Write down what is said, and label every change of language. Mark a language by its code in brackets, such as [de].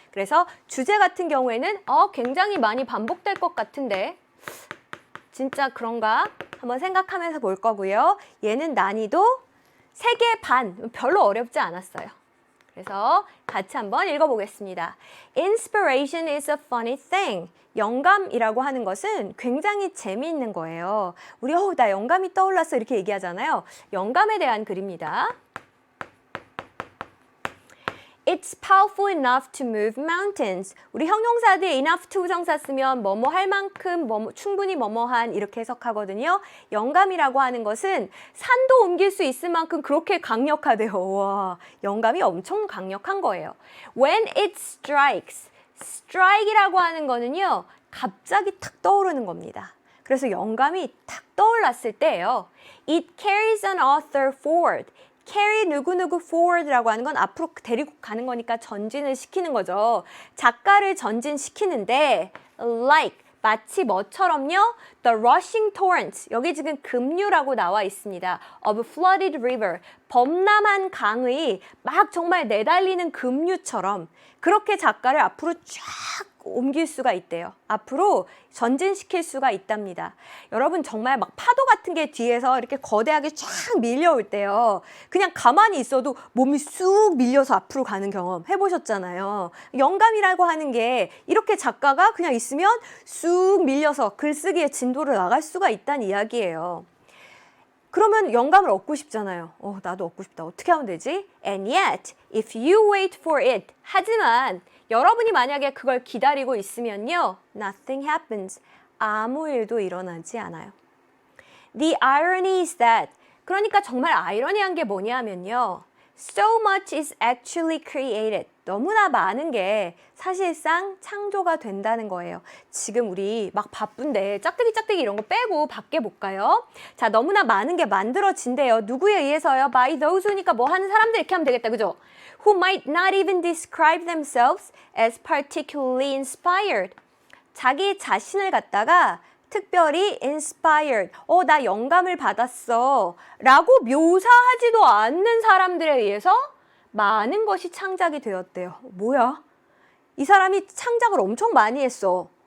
[ko] 그래서 주제 같은 경우에는 굉장히 많이 반복될 것 같은데 진짜 그런가? 한번 생각하면서 볼 거고요. 얘는 난이도 3개 반, 별로 어렵지 않았어요. 그래서 같이 한번 읽어보겠습니다. [en] Inspiration is a funny thing. [ko] 영감이라고 하는 것은 굉장히 재미있는 거예요. 우리 나 영감이 떠올랐어 이렇게 얘기하잖아요. 영감에 대한 글입니다. [en] It's powerful enough to move mountains. [ko] 우리 형용사들 [en] enough to [ko] 부정사 쓰면 뭐뭐 할 만큼 충분히 뭐뭐한 이렇게 해석하거든요. 영감이라고 하는 것은 산도 옮길 수 있을 만큼 그렇게 강력하대요. 와, 영감이 엄청 강력한 거예요. [en] When it strikes. [ko] strike이라고 하는 거는요. 갑자기 탁 떠오르는 겁니다. 그래서 영감이 탁 떠올랐을 때예요. [en] It carries an author forward. carry [ko] 누구누구 [en] forward [ko] 라고 하는 건 앞으로 데리고 가는 거니까 전진을 시키는 거죠. 작가를 전진시키는데 [en] like [ko] 마치 뭐처럼요? [en] The rushing torrent [ko] 여기 지금 급류라고 나와 있습니다. [en] Of flooded river [ko] 범람한 강의 막 정말 내달리는 급류처럼 그렇게 작가를 앞으로 쫙 옮길 수가 있대요. 앞으로 전진시킬 수가 있답니다. 여러분 정말 막 파도 같은 게 뒤에서 이렇게 거대하게 쫙 밀려올 때요. 그냥 가만히 있어도 몸이 쑥 밀려서 앞으로 가는 경험 해보셨잖아요. 영감이라고 하는 게 이렇게 작가가 그냥 있으면 쑥 밀려서 글쓰기의 진도를 나갈 수가 있다는 이야기예요. 그러면 영감을 얻고 싶잖아요. 나도 얻고 싶다. 어떻게 하면 되지? [en] And yet, if you wait for it. [ko] 하지만 여러분이 만약에 그걸 기다리고 있으면요. [en] Nothing happens. [ko] 아무 일도 일어나지 않아요. [en] The irony is that. [ko] 그러니까 정말 아이러니한 게 뭐냐면요. [en] So much is actually created. [ko] 너무나 많은 게 사실상 창조가 된다는 거예요. 지금 우리 막 바쁜데 짝대기 이런 거 빼고 밖에 볼까요? 자, 너무나 많은 게 만들어진대요. 누구에 의해서요? [en] By those [ko] 니까 뭐 하는 사람들 이렇게 하면 되겠다. 그죠? [en] Who might not even describe themselves as particularly inspired. [ko] 자기 자신을 갖다가 특별히 inspired, 나 영감을 받았어 라고 묘사하지도 않는 사람들에 의해서 많은 것이 창작이 되었대요. 뭐야? 이 사람이 창작을 엄청 많이 했어.